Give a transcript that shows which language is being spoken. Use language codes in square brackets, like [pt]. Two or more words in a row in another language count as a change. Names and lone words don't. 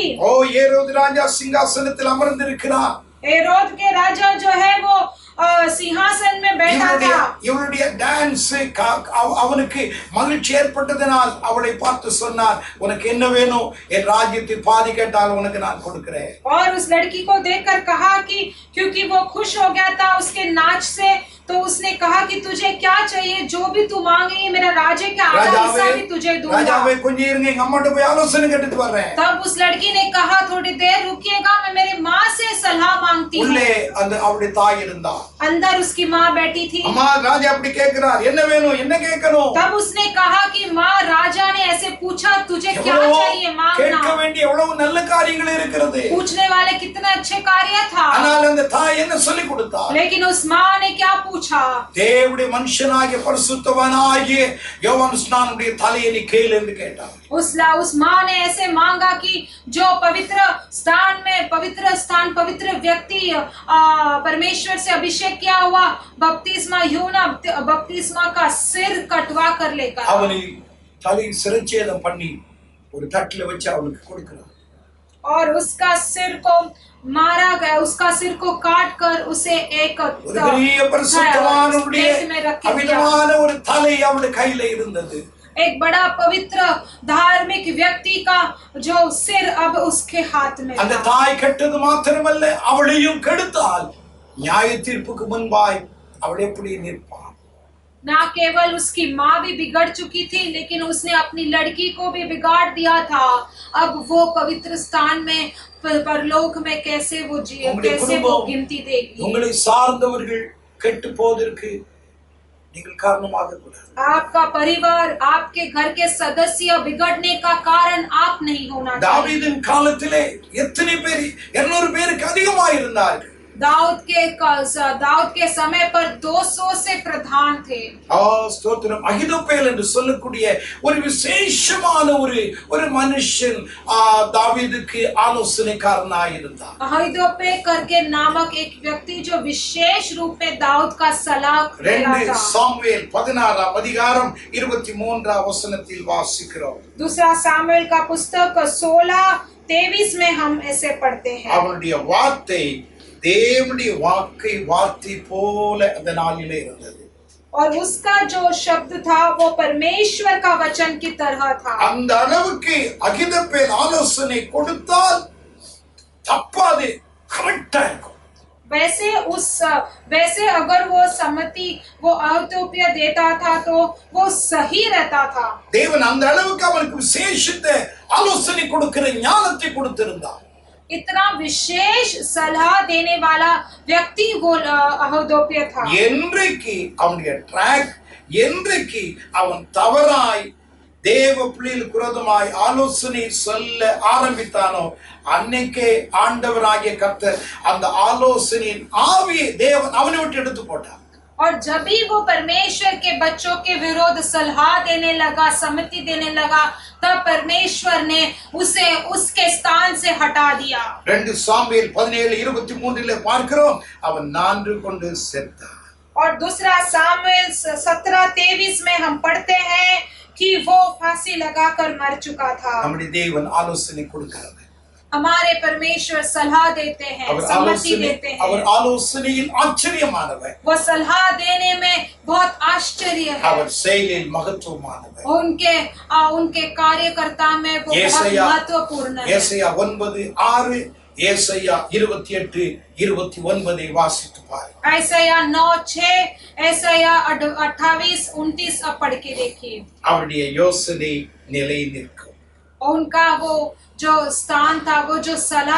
[ta] ஓ ஏரோது ராஜா சிங்காசனத்தில் அமர்ந்திருக்கிறார். [hi] हेरोद के राजा जो है वो सिंहासन में बैठा था। [ta] இவளுடைய டான்ஸ் அவனுக்கு மகிழ்ச்சி ஏற்பட்டதனால் அவளை பார்த்து சொன்னார், உனக்கு என்ன வேணும், என் ராஜ்யத்தில் பாதி கேட்டால் உனக்கு நான் கொடுக்கிறேன். [hi] और उस लड़की को देखकर कहा कि क्योंकि वो खुश हो गया था उसके नाच से, तो उसने कहा कि तुझे क्या चाहिए, जो भी तू मांगे मेरा राज्य का आधा हिस्सा भी तुझे दूंगा। [ta] ராஜாவே கொஞ்சம் இருங்க, எங்க அம்மாட்ட போய் ஆலோசனை கேட்டுட்டு வரேன். [hi] तब उस लड़की ने कहा थोड़ी देर रुकिएगा, मैं मेरी माँ से सलाह मांगती हूँ। [ta] உள்ளே அந்த அவளுடைய தாய் இருந்தா. [hi] अंदर उसकी माँ बैठी थी। [ta] அம்மா ராஜா அப்படி கேக்குறார், என்ன வேணும், என்ன கேட்கணும்? [hi] तब उसने कहा कि माँ राजा ने ऐसे पूछा तुझे क्या चाहिए मांगना। [ta] கேட்க வேண்டிய எவ்வளவு நல்ல காரியங்கள் இருக்கிறது. [hi] पूछने वाले कितना अच्छे कार्य था। [ta] ஆனால் அந்த தாய் என்ன சொல்லி கொடுத்தா? [hi] लेकिन उस माँ ने क्या पूछा? [ta] தேவனுடைய மனுஷனாகிய பரிசுத்தவானாகிய யோவான் ஸ்நானனுடைய தலையை நீ கேளு என்று கேட்டார். [hi] उस माँ ने ऐसे मांगा कि जो पवित्र स्थान पवित्र व्यक्ति परमेश्वर से अभिषेक किया हुआ बपतिस्मा यूहन्ना बपतिस्मा का सिर कटवा कर लेकर [ta] அவனை தலை சிரச்சேதம் பண்ணி ஒரு தட்டில வச்சு அவனுக்கு கொடுக்கிறார். [hi] और उसका सिर को मारा गया, उसका सिर को काट कर उसे एक [ta] பெரிய பரிசுத்தவானுடைய அமிதமான ஒரு தலை அவனுடைய கையில இருந்தது. [hi] एक बड़ा पवित्र धार्मिक व्यक्ति का जो सिर अब उसके हाथ में [ta] அந்த தாய் கெட்டது மாத்திரமல்ல, அவளையும் கெடுத்தால் நியாய தீர்ப்புக்கு முன்பாய் அவள் எப்படி நிற்பாள்? [hi] ना केवल उसकी माँ भी बिगड़ चुकी थी, लेकिन उसने अपनी लड़की को भी बिगाड़ दिया था। अब वो पवित्र स्थान में परलोक में कैसे वो गिनती देगी? [ta] உங்களை சார்ந்தவர்கள் கெட்டு போவதற்கு நீங்கள் காரணமாக கூடாது. [hi] आपका परिवार, आपके घर के सदस्य बिगड़ने का कारण आप नहीं होना चाहिए। [ta] தாவீதின் காலத்திலே எத்தனை பேர், 200 பேருக்கு அதிகமாக இருந்தார்கள். [hi] दाऊद के समय पर 200 से प्रधान थे। [ta] ஸ்தோத்திரம். அகிதோப்பேல் என்று சொல்லக்கூடிய ஒரு விசேஷமான ஒரு மனுஷன் தாவீதுக்கு ஆலோசனைக்காரனாய் இருந்தார். [hi] अहीतोपेल करके नामक एक व्यक्ति जो विशेष रूप में दाऊद का सलाह देता था। [ta] 2 சாமுவேல் 16ஆம் அதிகாரம் 23ஆம் வசனத்தில் வாசிக்கிறோம். [hi] दूसरा सामुएल का पुस्तक 16:23 में हम ऐसे पढ़ते हैं। [ta] அவனுடைய வார்த்தை தேவனுடைய வார்த்தை போல அந்த நாளிலே இருந்தது. [hi] और उसका जो शब्द था वो परमेश्वर का वचन की तरह था। [ta] அந்த அளவுக்கு அகிதோப்பேல் ஆலோசனை கொடுத்தால் தப்பாது, கரெக்டா இருக்கும். [hi] वैसे अगर वो सम्मति वो अहीतोपेल देता था तो वो सही रहता था। [ta] தேவன் அந்த அளவுக்கு அவனுக்கு விசேஷித்த ஆலோசனை கொடுக்கிற ஞானத்தை கொடுத்திருந்தார். [hi] इतना विशेष सलाह देने वाला व्यक्ति वो अहीतोपेल था। [ta] என்றைக்கு அவனுடைய ட்ராக், என்றைக்கு அவன் தவறாய் தேவ பிள்ளைகளுக்கு விரோதமாய் ஆலோசனை சொல்ல ஆரம்பித்தானோ அன்னைக்கே ஆண்டவராகிய கர்த்தர் அந்த ஆலோசனையின் ஆவியை தேவன் அவனை விட்டு எடுத்து போட்டார். [hi] और जब भी वो परमेश्वर के बच्चों के विरोध सलाह देने लगा, सम्मति देने लगा, तब परमेश्वर ने उसे उसके स्थान से हटा दिया। [ta] 2 சாமுவேல் 17:23 பார்க்கிறோம், அவன் நான்று கொண்டு செத்தான். [hi] और दूसरा सामुएल 17:23 में हम पढ़ते हैं कि वो फांसी लगाकर मर चुका था। [ta] நம்முடைய தேவன் ஆலோசனை கொடுக்கிறார். [hi] हमारे परमेश्वर सलाह देते हैं, सम्मति देते हैं। [ta] அவர் ஆலோசனையில் ஆச்சரியமானவர். [hi] वो सलाह देने में बहुत आश्चर्य है। [ta] அவர் செயலில் மகத்துவமானவர். [hi] उनके कार्यकर्ता में वो बहुत महत्वपूर्ण है। [ta] ஏசாயா 9:6, ஏசாயா 28:29 வாசித்து பாருங்க. [hi] ஏசாயா 9:6, ஏசாயா 28:29 अब पढ़ के देखिए। [ta] அவருடைய யோசனை நிலை நிற்கும். [hi] और उनका वो जो स्थान था, वो जो सलाह